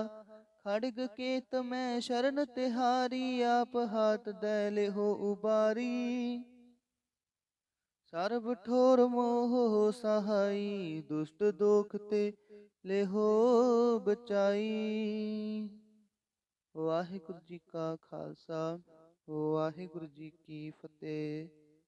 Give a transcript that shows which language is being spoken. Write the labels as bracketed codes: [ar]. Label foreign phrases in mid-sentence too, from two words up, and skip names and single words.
[bra] खड़ग केत मैं शरण तिहारी, आप हाथ दैले हो उबारी। सर्ब ठोर मोह सहाई, दुष्ट दोख ते ले हो बचाई। [pa] ਵਾਹਿਗੁਰੂ ਜੀ ਕਾ ਖਾਲਸਾ, ਵਾਹਿਗੁਰੂ ਜੀ ਕੀ ਫਤਿਹ।